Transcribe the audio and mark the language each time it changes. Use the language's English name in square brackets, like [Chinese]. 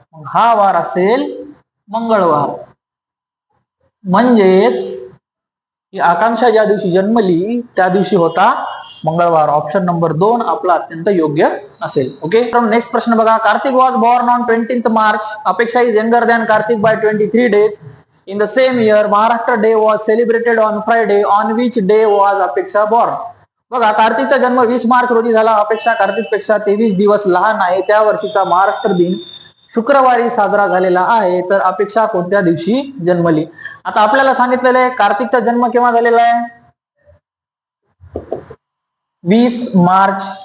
[Marathi] हा वार असेल मंगळवार. म्हणजेच आकांक्षा ज्या दिवशी जन्मली त्या दिवशी होता मंगळवार. ऑप्शन नंबर 2 आपला अत्यंत योग्य असेल. ओके, नेक्स्ट प्रश्न बघा. [English] Kartik was born on 20th March. Apeksha is younger than Kartik by 23 days. In the same year, Maharashtra Day was celebrated on Friday. On which day was Apeksha born? [Marathi] बघा, कार्तिकचा जन्म 20 मार्च रोजी झाला. अपेक्षा कार्तिक पेक्षा 23 दिवस लहान आहे. त्या वर्षीचा महाराष्ट्र दिन शुक्रवारी साजरा झालेला आहे. तर अपेक्षा कोणत्या दिवशी जन्मली? आता आपल्याला सांगितलेलं आहे कार्तिकचा जन्म केव्हा झालेला आहे, 20 मार्च.